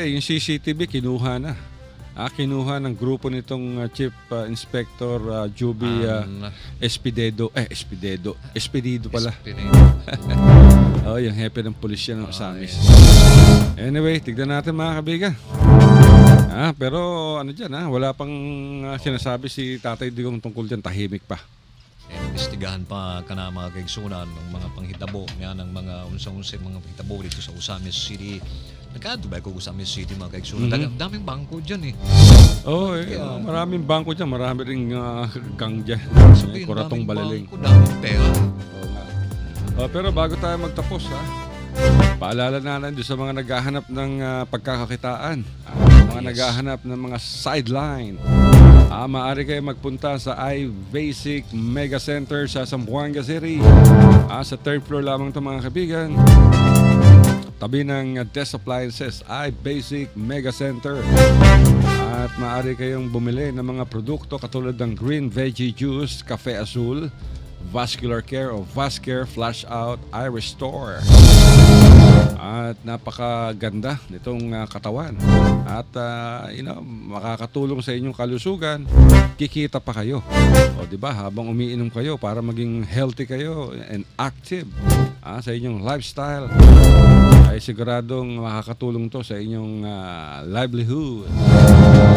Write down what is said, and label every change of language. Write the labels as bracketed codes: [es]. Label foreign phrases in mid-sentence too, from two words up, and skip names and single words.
[tl] Hindi, yung CCTV kinuha na. Kinuha ng grupo nitong Chief Inspector Juby Espidedo pala. Yung hepe ng pulisya ng Ozamis. Anyway, tignan natin mga kaibigan. Pero wala pang sinasabi si Tatay Digong tungkol dyan, tahimik pa. [ceb] Investigahan pa ka na mga kaigsunan ng mga panghitabo ng mga unsang-unsang mga panghitabo dito sa Ozamis City. Nagkadubay ko Ozamis City mga kaigsunan. [tl] Daming bangko dyan maraming bangko dyan. Marami rin gang dyan. Kuratong Balaling. Daming pera. Pero bago tayo magtapos, paalala na doon sa mga naghahanap ng pagkakakitaan, mga naghahanap ng mga sideline. Maaari kayo magpunta sa iBasic Mega Center sa Zamboanga City. Sa third floor lamang ito mga kaibigan. Tabi ng Desk Appliances, iBasic Mega Center. At maaari kayong bumili ng mga produkto katulad ng Green Veggie Juice, Cafe Azul, Vascular Care o Vascare Flash Out Eye Restore. At napakaganda nitong katawan. At makakatulong sa inyong kalusugan, kikita pa kayo. Diba? Habang umiinom kayo para maging healthy kayo [en] and active [tl] sa inyong lifestyle, ay siguradong makakatulong to sa inyong livelihood.